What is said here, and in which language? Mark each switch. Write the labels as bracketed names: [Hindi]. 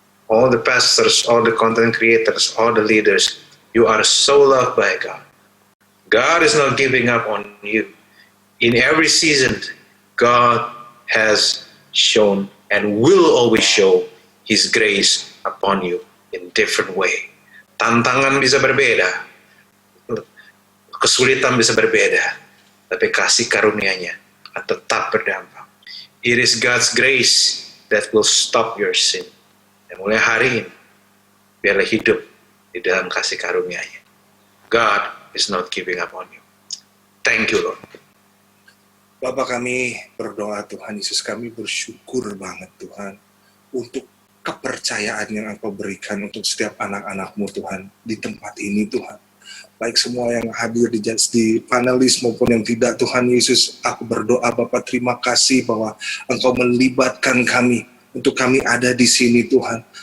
[English] All the pastors, all the content creators, all the leaders, you are so loved by God. God is not giving up on you. In every season, God has shown and will always show His grace upon you in different way. [Indonesian] Tantangan bisa berbeda, kesulitan bisa berbeda, tapi kasih karunia-Nya akan tetap berdampak. [English] It is God's grace that will stop your sin. [Indonesian] Dan mulai hari ini, biarlah hidup di dalam kasih karunia-Nya. [English] God is not giving up on you. Thank you, Lord. [Indonesian] Bapak, kami berdoa Tuhan Yesus, kami bersyukur banget Tuhan untuk kepercayaan yang Engkau berikan untuk setiap anak-anak-Mu Tuhan di tempat ini Tuhan. Baik semua yang hadir di panelis maupun yang tidak, Tuhan Yesus, aku berdoa Bapak, terima kasih bahwa Engkau melibatkan kami untuk kami ada di sini Tuhan.